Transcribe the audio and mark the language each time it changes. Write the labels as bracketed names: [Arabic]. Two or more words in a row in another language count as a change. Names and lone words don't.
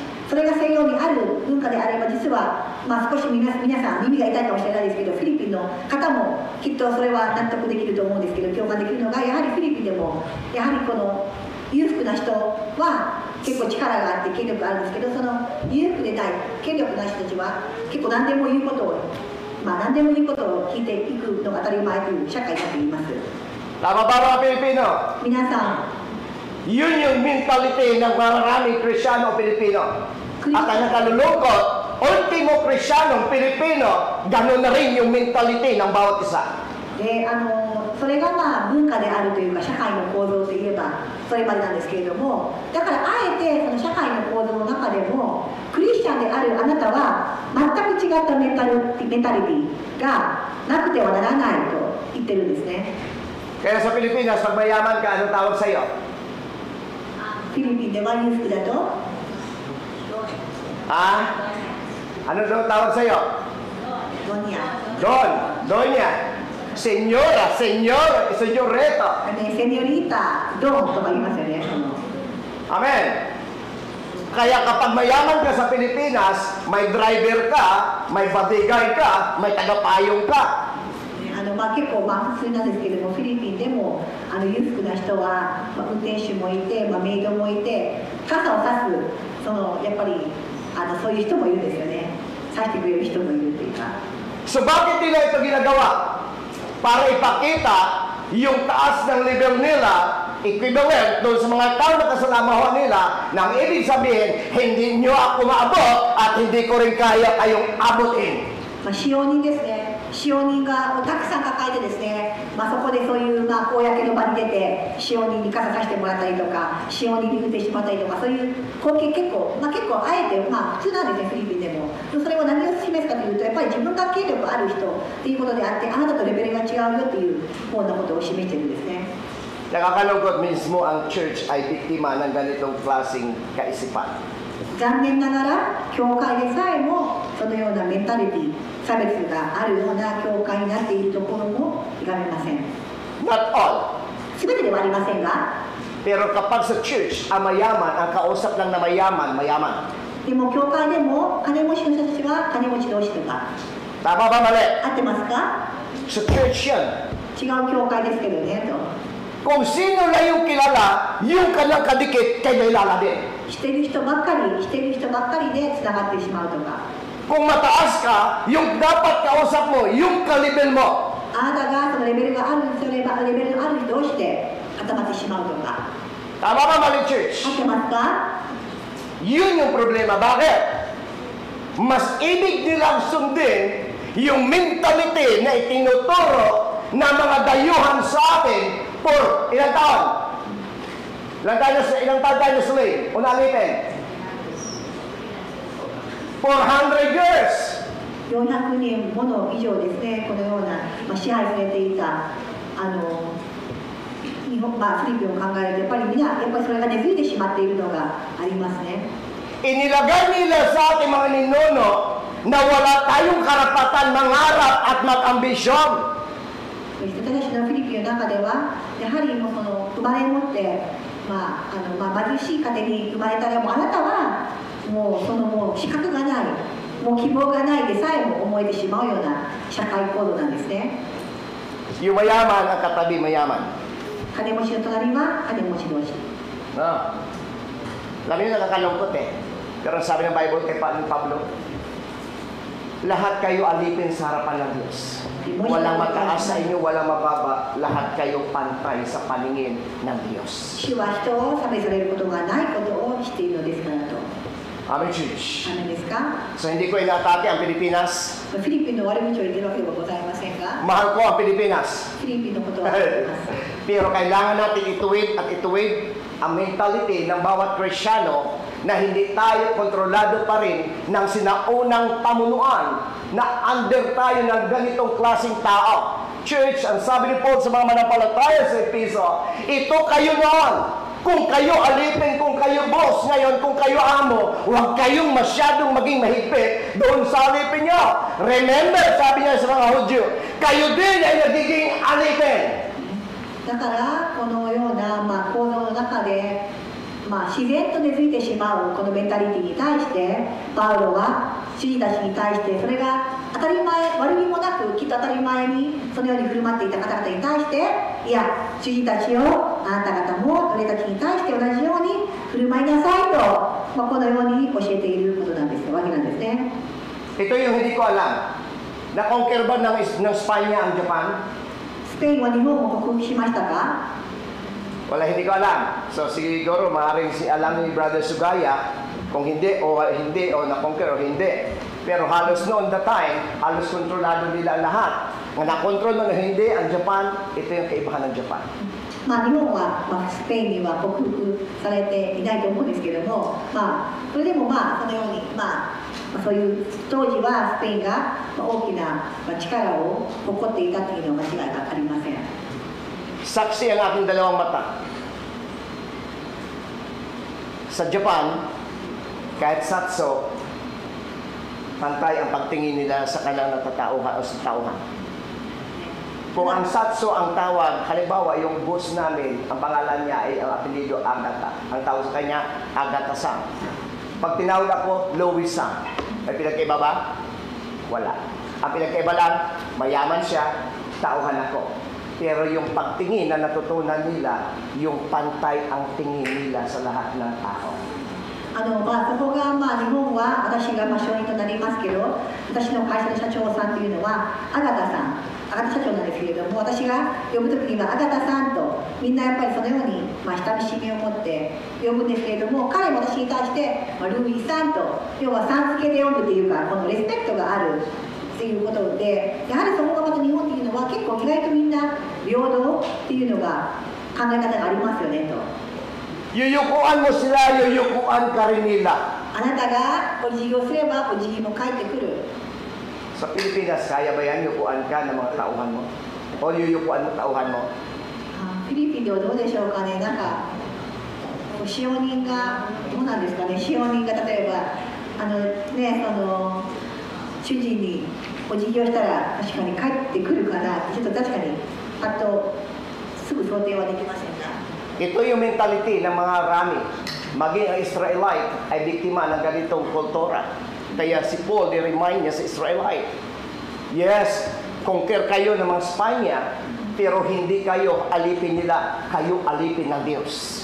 [Japanese] それが西洋にある文化であれば、実は、少し皆さん耳が痛いかもしれないですけど、フィリピンの方もきっとそれは納得できると思うんですけど、共感できるのが、やはりフィリピンでもやはりこの裕福な人は結構力があって権力があるんですけど、その裕福でない権力ない人たちは結構何でも言うことを聞いていくのが当たり前という社会だと言います。 [Filipino] Tama ba mga Pilipino? [Japanese] 皆さん [Filipino] Yun yung mentality ng maraming Krisyano o Pilipino. At ang nakalulungkot, ultimo Krisyanong Pilipino, gano'n na rin yung mentality ng bawat isa. [Japanese] でそれが文化であるというか社会の構造といえばそれまでなんですけれども、だからあえてその社会の構造の中でもクリスチャンであるあなたは全く違ったメンタリティがなくてはならないと言ってるんですね。 [Filipino] Kaya sa Pilipinas, pag mayaman ka, anong tawag sa'yo? [Japanese] フィリピンでは裕福だと [Filipino] Ano daw tawag sa'yo? [Japanese] ドニア [Filipino] Donya. Senyora, senyoreta. [Japanese] セニョリータドンとか言いますよね。 [Filipino] Amen. Kaya kapag mayaman ka sa Pilipinas, may driver ka, may bodyguard ka, may tagapayong ka. [Japanese] 結構普通なんですけれども、フィリピンでも裕福な人は、運転手もいて、メイドもいて、傘を差すやっぱりそういう人もいるんですよね。差してくれる人もいるっていうか。 [Filipino] So bakit nila ito ginagawa? Para ipakita yung taas ng level nila, equivalent doon sa mga tao na kasalamahan nila, nang ibig sabihin, hindi nyo ako maabot at hindi ko rin kaya kayong abutin. [Japanese] 使用人ですね、使用人がたくさん抱えてですね、そこでそういう公の場に出て使用人に傘させてもらったりとか、使用人に運転してもらったりとか、そういう光景結構あえて普通なんですね、フィリピンでも。それは何を示すかというと、やっぱり自分が権力ある人っていうことであって、あなたとレベルが違うよっていうようなことを示してるんですね。 [Filipino] Nakakalungkot mismo ang church ay biktima ng ganitong klaseng kaisipan. [Japanese] 残念ながら教会でさえもそのようなメンタリティ、差別があるような教会になっているところもいがめません。 [English] Not all. [Japanese] 全てではありませんが、 [Filipino] Pero kapag sa church, ang mayaman, ang kausap lang na mayaman. [Japanese] でも教会でも金持ちの人たちは金持ち同士とか [Filipino] Tama ba mali? [Japanese] 合ってますか？ [Filipino] Sa church yan. [Japanese] 違う教会ですけどねと。 [Filipino] Kung sino na yung kilala, yung kanyang kadikit, kanya ilala din. [Japanese] してる人ばっかりでつながってしまうとか。 [Filipino] Kung mataas ka, yung dapat kausap mo, yung kalibel mo. [Japanese] あなたがそのレベルのある人同士で固まってしまうとか。 [Filipino] Tama ba mali church? [Japanese] 合ってますか？ [Filipino] Yun yung problema. Bakit? Mas ibig nilang sundin yung mentality na itinuturo ng mga dayuhan sa atin for ilang taon? Ilang taon tayo na slave? Unalipin? 400 years! [Japanese] 400 年もの以上ですね、このような、支配されていた日本、フィリピンを考えると、やっぱりそれが根付いてしまっているのがありますね。 [Filipino] Inilagay nila sa ating mga ninuno na wala tayong karapatan mangarap at mag-ambisyon. [Japanese] 私たちのフィリピンの中では、やはり生まれ持って、貧しい家庭に生まれたらもうあなたはもう資格がない、もう希望がないでさえも思えてしまうような社会行動なんですね。 [Filipino] Yung mayaman ang katabi mayaman. [Japanese] 金持ちの隣は金持ち同士。 [Filipino] No? Alam niyo, nakakalungkot eh. Pero sabi ng Bible kay Pablo, lahat kayo alipin sa harapan ng Diyos. Walang mataas sa inyo, walang mababa. Lahat kayo pantay sa paningin ng Diyos. [Japanese] 主は人を差別されることがないことを知っているのですからと。 [English] Amen, church. [Japanese] 何ですか？ [Filipino] So hindi ko inaatake ang Pilipinas. [Japanese] フィリピンの悪口を言ってるわけではございませんが、 [Filipino] Mahal ko ang Pilipinas. [Japanese] フィリピンのことは言います。 [Filipino] Pero kailangan natin ituwid at ituwid ang mentality ng bawat Kristiyano na hindi tayo kontrolado pa rin ng sinaunang pamunuan na under tayo ng ganitong klaseng tao. Church, ang sabi ni Paul sa mga manampalataya sa Efeso, ito kayo noon. Kung kayo alipin, kung kayo boss ngayon, kung kayo amo, huwag kayong masyadong maging mahigpit doon sa alipin nyo. Remember, sabi niya sa mga Hudyo, kayo din ay nagiging alipin. [Japanese] だからこのような、行動の中で、自然と根付いてしまうこのメンタリティに対してパウロは主人たちに対してそれが当たり前、悪気もなくきっと当たり前にそのように振る舞っていた方々に対して、いや主人たちをあなた方も奴隷たちに対して同じように振る舞いなさいと、このように教えていることなんですわけなんですね。 [Filipino] Ito yung hindi ko alam. Na-conquer ba ng Spanya ang Japan? [Japanese] スペインは日本を克服しましたか？ [Filipino] Wala, hindi ko alam. So siguro maaaring alam ni Brother Sugaya kung hindi o na-conquer o hindi. Pero halos noon [English] the time, [Filipino] halos kontrolado nila lahat. Kung na-control mo na hindi ang Japan, ito yung kaibahan ng Japan. [Japanese] 日本は、スペインには克服されていないと思うんですけども、それでもそのように、そういう当時はスペインが大きな力を誇っていたというのは間違いがありません。 [Filipino] Saksi ang aking dalawang mata. Sa Japan, kahit satso, pantay ang pagtingin nila sa kanilang natatauhan o sa tauhan. Kung ang satso ang tawag, halimbawa yung boss namin, ang pangalan niya ay ang apelido Agata. Ang tawag sa kanya, Agata-san. Pag tinawag ako, Louis-san. May pinagkaiba ba? Wala. Ang pinagkaiba lang, mayaman siya, tauhan ako. Pero yung pagtingin na natutunan nila, yung pantay ang tingin nila sa lahat ng tao. [Japanese] そこが、日本は私が証人となりますけど、私の会社の社長さんというのはアガタさん、アガタ社長なんですけれども、私が呼ぶときにはアガタさんとみんなやっぱりそのように、親しみを持って呼ぶんですけれども、彼も私に対して、ルイさんと、要はさん付けで呼ぶというか、このレスペクトがあるっていうことで、やはりそこがまた日本っていうのは結構意外とみんな平等っていうのが考え方がありますよねと。 [Filipino] Yuyukuan mo sila, yuyukuan ka rin nila. [Japanese] あなたがお辞儀をすればお辞儀も返ってくる。 [Filipino] Sa Pilipinas, kaya ba yan yukuan ka ng mga tauhan mo? O yuyukuan mo tauhan mo? [Japanese] フィリピンではどうでしょうかね、使用人が、どうなんですかね、使用人が例えば、主人にお辞儀をしたら確かに返ってくるかなって、ちょっと確かにパッとすぐ想定はできませんが。 [Filipino] Ito yung mentality ng mga Rami. Maging ang Israelite ay biktima ng ganitong kultura. Kaya si Paul, i-remind niya sa Israelite, yes, conquer kayo ng mga Spanya, pero hindi kayo alipin nila, kayo alipin ng Diyos.